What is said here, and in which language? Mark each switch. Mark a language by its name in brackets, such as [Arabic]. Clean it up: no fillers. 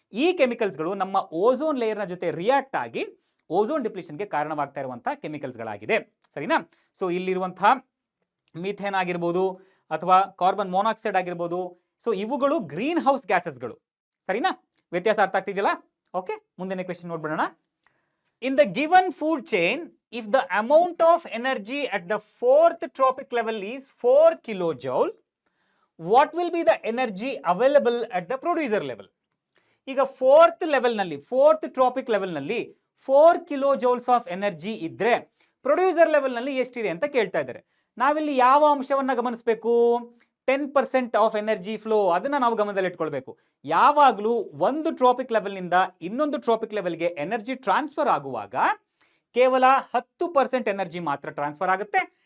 [Kannada] ಈ ಕೆಮಿಕಲ್ಸ್ಗಳು ನಮ್ಮ ಓಝೋನ್ ಲೇಯರ್ನ ಜೊತೆ ರಿಯಾಕ್ಟ್ ಆಗಿ ಓಝೋನ್ ಡಿಪ್ಲೀಷನ್ಗೆ ಕಾರಣವಾಗ್ತಾ ಇರುವಂತಹ ಕೆಮಿಕಲ್ಸ್ಗಳಾಗಿದೆ. ಸರಿನಾ? ಸೊ ಇಲ್ಲಿರುವಂತಹ ಮೀಥೇನ್ ಆಗಿರ್ಬೋದು ಅಥವಾ ಕಾರ್ಬನ್ ಮೊನಾಕ್ಸೈಡ್ ಆಗಿರ್ಬೋದು, ಸೊ ಇವುಗಳು ಗ್ರೀನ್ ಹೌಸ್ ಗ್ಯಾಸಸ್ಗಳು. ಸರಿನಾ? ವ್ಯತ್ಯಾಸ ಅರ್ಥ ಆಗ್ತಿದೆಯಲ್ಲ? ಓಕೆ, ಮುಂದಿನ question ನೋಡ್ಬಿಡೋಣ. [English] In the given food chain, if the amount of energy at the 4th tropic level is 4 kilojoule, what will be the energy available at the producer level? [Kannada] ಈಗ 4th ಲೆವೆಲ್ನಲ್ಲಿ, 4th traffic ಲೆವೆಲ್ನಲ್ಲಿ 4 ಕಿಲೋಜೌಲ್ಸ್ of energy ಇದ್ರೆ producer ಲೆವೆಲ್ನಲ್ಲಿ ಎಷ್ಟಿದೆ ಅಂತ ಕೇಳ್ತಾ ಇದ್ದಾರೆ. ನಾವಿಲ್ಲಿ ಯಾವ ಅಂಶವನ್ನ ಗಮನಿಸಬೇಕು? 10% ಆಫ್ ಎನರ್ಜಿ ಫ್ಲೋ, ಅದನ್ನ ನಾವು ಗಮನದಲ್ಲಿ ಇಟ್ಕೊಳ್ಬೇಕು. ಯಾವಾಗಲೂ ಒಂದು ಟ್ರಾಪಿಕ್ ಲೆವೆಲ್ನಿಂದ ಇನ್ನೊಂದು ಟ್ರಾಪಿಕ್ ಲೆವೆಲ್ಗೆ ಎನರ್ಜಿ ಟ್ರಾನ್ಸ್ಫರ್ ಆಗುವಾಗ ಕೇವಲ 10% ಎನರ್ಜಿ ಮಾತ್ರ ಟ್ರಾನ್ಸ್ಫರ್ ಆಗುತ್ತೆ.